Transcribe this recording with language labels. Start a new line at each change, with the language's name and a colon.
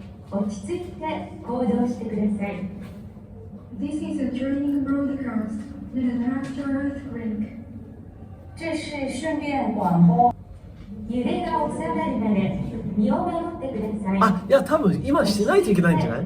Japanese: 落ち着いて行動してください。
English: This is a training broadcast, not an actual earthquake.
Chinese: 这是训练广播。
Japanese: 揺れが収まるまで身を守ってください。あ、いや、多分今しないといけないんじゃない？